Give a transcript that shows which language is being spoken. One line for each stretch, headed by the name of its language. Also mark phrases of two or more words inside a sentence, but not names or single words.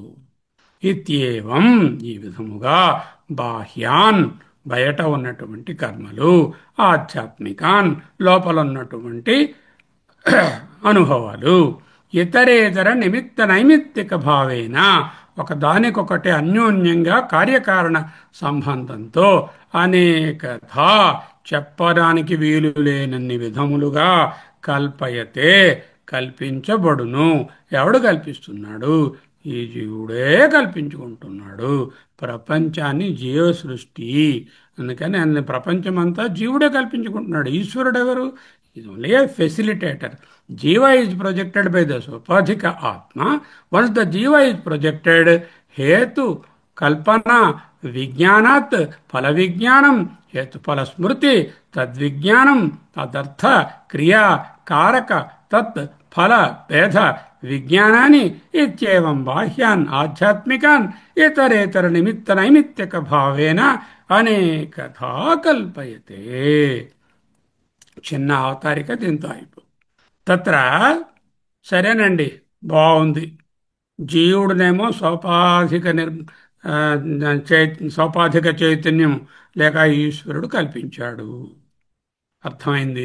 Telugu: ఇత్యేవం, ఈ విధముగా బాహ్యాన్, బయట ఉన్నటువంటి కర్మలు, ఆధ్యాత్మికాన్, లోపల ఉన్నటువంటి అనుభవాలు, ఇతరేతర నిమిత్త నైమిత్తిక భావేన, ఒకదానికొకటి అన్యోన్యంగా కార్యకారణ సంబంధంతో అనేకథా చెప్పడానికి వీలు లేనన్ని విధములుగా కల్పయతే కల్పించబడును. ఎవడు కల్పిస్తున్నాడు? ఈ జీవుడే కల్పించుకుంటున్నాడు ప్రపంచాన్ని. జీవ సృష్టి అందుకని అన్ని ప్రపంచమంతా జీవుడే కల్పించుకుంటున్నాడు. ఈశ్వరుడు ఎవరు?
English: is only a facilitator. Jiva is projected by the Sopadhika Atma. Once the Jiva is projected,
Sanskrit: हेतु कल्पना विज्ञानात् फल विज्ञानम् हेतु फल स्मृति तद् विज्ञानम् तदर्थ क्रिया कारक तत् फल वेध विज्ञानानि इत्येवं बाह्यान् आध्यात्मिकान् इतरेतर निमित्त नैमित्तिक भावेन अनेकथा कल्पयते.
Telugu: చిన్న అవతారిక దీంతో అయిపో తత్ర సరేనండి, బాగుంది. జీవుడునేమో ఆ, సోపాధిక చైతన్యం లేక ఈశ్వరుడు కల్పించాడు. అర్థమైంది.